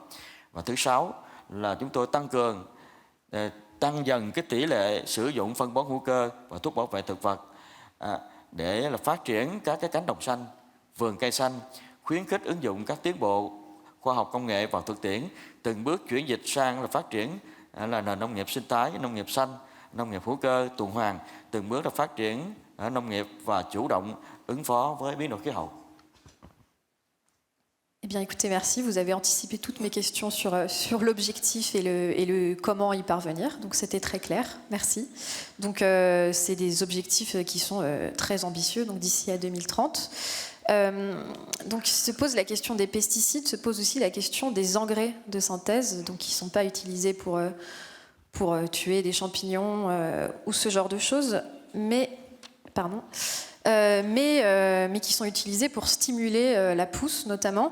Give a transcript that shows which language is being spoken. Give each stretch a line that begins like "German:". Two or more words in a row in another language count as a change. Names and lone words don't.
Vietnamese: Và thứ sáu là chúng tôi tăng dần cái tỷ lệ sử dụng phân bón hữu cơ và thuốc bảo vệ thực vật để là phát triển các cái cánh đồng xanh, vườn cây xanh, khuyến khích ứng dụng các tiến bộ khoa học công nghệ vào thực tiễn, từng bước chuyển dịch sang là phát triển là nền nông nghiệp sinh thái, nông nghiệp xanh, nông nghiệp hữu cơ, tuần hoàn, từng bước là phát triển nông nghiệp và chủ động ứng phó với biến đổi khí hậu.
French: Eh bien, écoutez, merci. Vous avez anticipé toutes mes questions sur l'objectif et le comment y parvenir. Donc, c'était très clair. Merci. Donc, c'est des objectifs qui sont très ambitieux, donc d'ici à 2030. Donc, se pose la question des pesticides, se pose aussi la question des engrais de synthèse, donc qui ne sont pas utilisés pour tuer des champignons ou ce genre de choses, mais qui sont utilisés pour stimuler la pousse notamment.